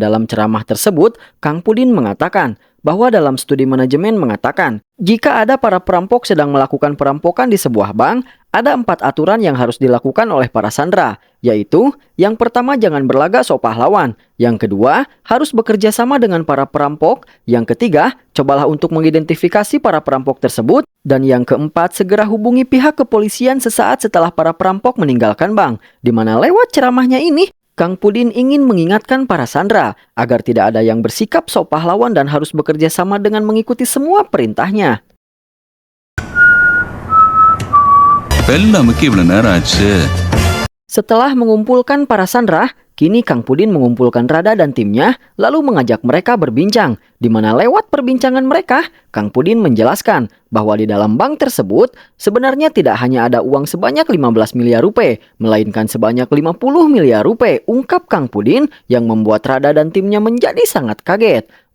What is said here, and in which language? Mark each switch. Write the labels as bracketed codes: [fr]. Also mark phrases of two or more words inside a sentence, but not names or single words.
[id] dalam ceramah tersebut Kang Pudin mengatakan bahwa dalam studi manajemen mengatakan jika ada para perampok sedang melakukan perampokan di sebuah bank, ada 4 aturan yang harus dilakukan oleh para sandera, yaitu yang pertama jangan berlagak sok pahlawan, yang kedua harus bekerja sama dengan para perampok, yang ketiga cobalah untuk mengidentifikasi para perampok tersebut, dan yang keempat segera hubungi pihak kepolisian sesaat setelah para perampok meninggalkan bank. Di mana lewat ceramahnya ini, Kang Pudin ingin mengingatkan para sandera agar tidak ada yang bersikap sok pahlawan dan harus bekerja sama dengan mengikuti semua perintahnya. [ta] நமக்கு இவ்வளவு நேரம் ஆச்சு. [id] Setelah mengumpulkan para sandera, kini Kang Pudin mengumpulkan Rada dan timnya lalu mengajak mereka berbincang, di mana lewat perbincangan mereka, Kang Pudin menjelaskan bahwa di dalam bank tersebut sebenarnya tidak hanya ada uang sebanyak 15 miliar rupiah, melainkan sebanyak 50 miliar rupiah, ungkap Kang Pudin yang membuat Rada dan timnya menjadi sangat kaget.